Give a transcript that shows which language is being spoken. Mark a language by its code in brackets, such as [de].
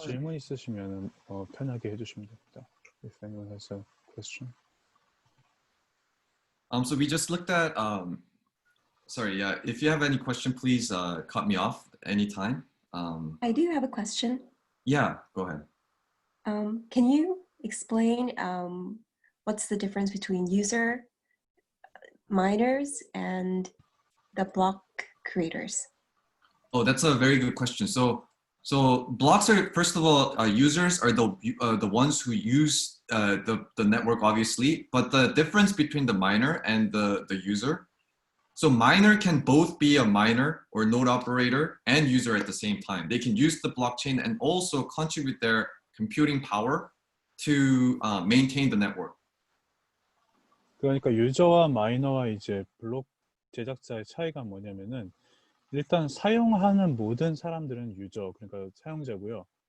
[ko] 질문 있으시면 편하게 해주시면 됩니다. [en] If anyone has a question. So we just looked at, sorry, yeah, if you have any question, please cut me off anytime. I do have a question. Yeah, go ahead. Can you explain what's the difference between user miners and the block creators? Oh, that's a very good question. So blocks are, first of all, users are the ones who use the network, obviously, but the difference between the miner and the user. So miner can both be a miner or node operator and user at the same time. They can use the blockchain and also contribute their computing power to maintain the network. [ko] 그러니까 유저와 마이너와 이제 블록 제작자의 차이가 뭐냐면은 일단 사용하는 모든 사람들은 유저, 그러니까 사용자고요.